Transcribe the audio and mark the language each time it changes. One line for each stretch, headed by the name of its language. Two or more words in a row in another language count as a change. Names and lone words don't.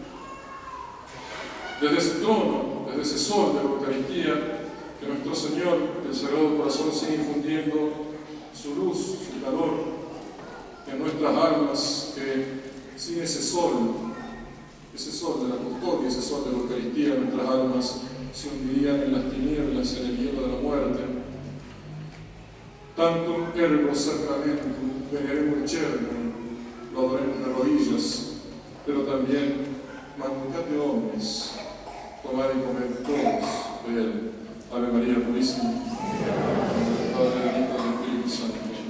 Spanish: Desde ese trono, desde ese sol de la Eucaristía, que nuestro Señor, el Sagrado Corazón, sigue infundiendo su luz, su calor en nuestras almas, que sin ese sol de la custodia, ese sol de la Eucaristía, nuestras almas se hundirían en las tinieblas, en el hielo de la muerte.
Latin: Tantum ergo sacramentum veneremur cernum,
Spanish: lo adoremos de rodillas, pero también
Latin: manducate omnes,
Spanish: tomad y comed todos de él. Ave María Purísima, Padre, del Hijo y del Espíritu Santo.